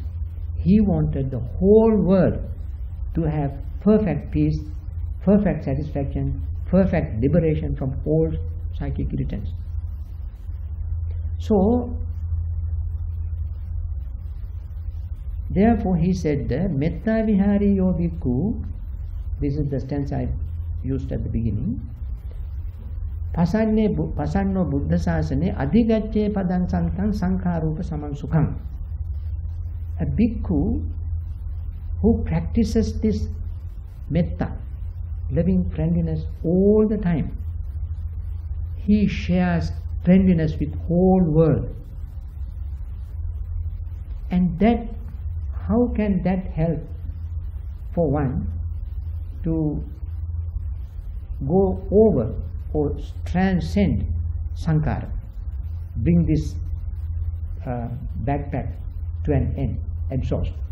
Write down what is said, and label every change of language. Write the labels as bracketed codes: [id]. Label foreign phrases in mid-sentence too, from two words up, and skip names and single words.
[en] He wanted the whole world to have perfect peace, perfect satisfaction, perfect liberation from all psychic irritants. So, therefore he said, [pi] Metta Vihari Yo Bhikkhu, [en] this is the stance I used at the beginning, [pi] Pasanno Buddha Sasane Adhigacche Padang Santang Sankharupa Samansukam. [en] A bhikkhu who practices this metta, loving friendliness all the time, he shares friendliness with whole world. And that, how can that help for one to go over or transcend sankhara, bring this backpack to an end, exhaust?